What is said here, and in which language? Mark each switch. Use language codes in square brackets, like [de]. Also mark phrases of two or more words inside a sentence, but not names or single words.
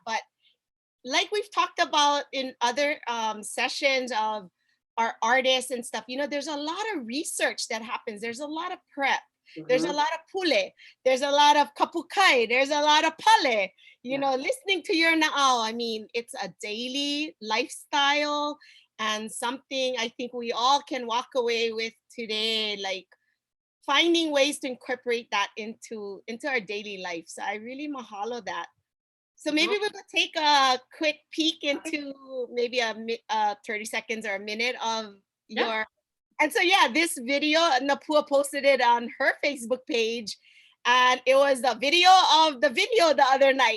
[en] But like we've talked about in other sessions of our artists and stuff, you know, there's a lot of research that happens. There's a lot of prep. There's a lot of pule. There's a lot of kapukai. There's a lot of pale. You know, listening to your naʻau. I mean, it's a daily lifestyle and something I think we all can walk away with today, like finding ways to incorporate that into our daily life. So I really mahalo that. So maybe we could take a quick peek into maybe 30 seconds or a minute of your, and so yeah, this video, Napua posted it on her Facebook page, and it was the video of the video the other night.